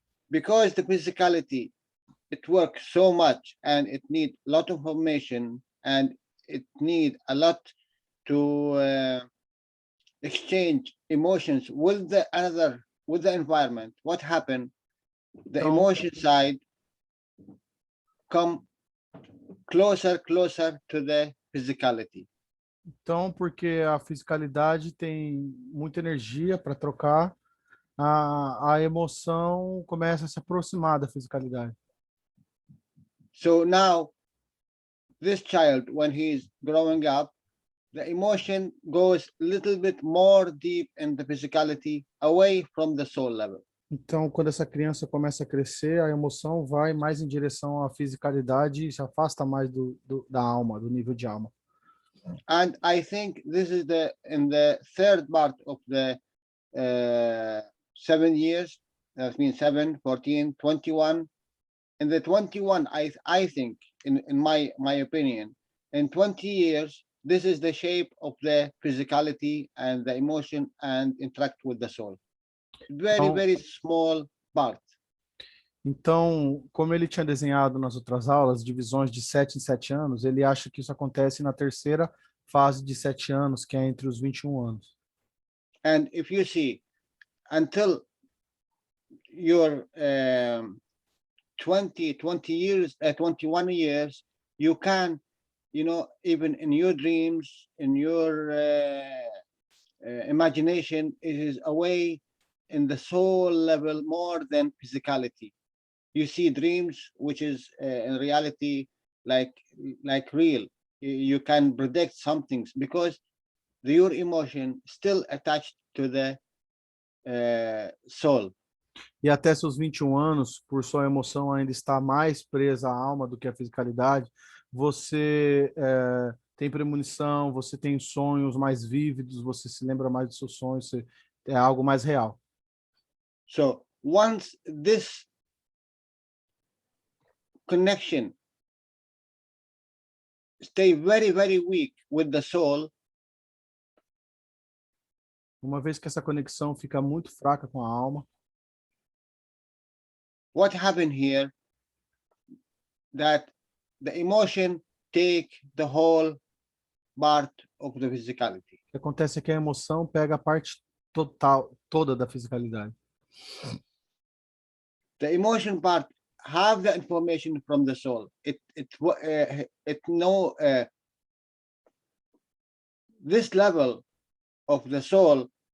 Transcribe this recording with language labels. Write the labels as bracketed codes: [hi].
[en] Because the physicality, it works so much and it need a lot of information and it need a lot to exchange emotions with the environment. What happened? The [pt] Então, [en] emotion side come closer to the physicality. [pt] então, porque a fisicalidade tem muita energia para trocar, a emoção começa a se aproximar da fisicalidade. [en] So now this child, when he's growing up, the emotion goes a little bit more deep in the physicality, away from the soul level. [pt] Então, quando essa criança começa a crescer, a emoção vai mais em direção à fisicalidade e se afasta mais da alma, do nível de alma. [en] And I think this is in the third part of the 7 years, that means 7, 14, 21. In the 21, I think, in my opinion, in 20 years, this is the shape of the physicality and the emotion and interact with the soul. Very, [pt] Então, [en] very small part. [pt] Então, como ele tinha desenhado nas outras aulas, divisões de 7 em 7 anos, ele acha que isso acontece na terceira fase de 7 anos, que é entre os 21 anos. [en] And if you see, until your 20 years, 21 years, you can, even in your dreams, in your imagination, it is away in the soul level more than physicality. You see dreams, which is in reality like real. You can predict some things because your emotion still attached to the soul. [pt] E até seus 21 anos, por sua emoção ainda estar mais presa à alma do que à fisicalidade, você tem premonição, você tem sonhos mais vívidos, você se lembra mais dos seus sonhos, é algo mais real. [en] So once this connection stay very, very weak with the soul, [pt] uma vez que essa conexão fica muito fraca com a alma, [en] what happened here? That the emotion take the whole part of the physicality. [pt] O que acontece é que a emoção pega a parte toda da fisicalidade. [en] The emotion part have the information from the soul. It know this level of the soul.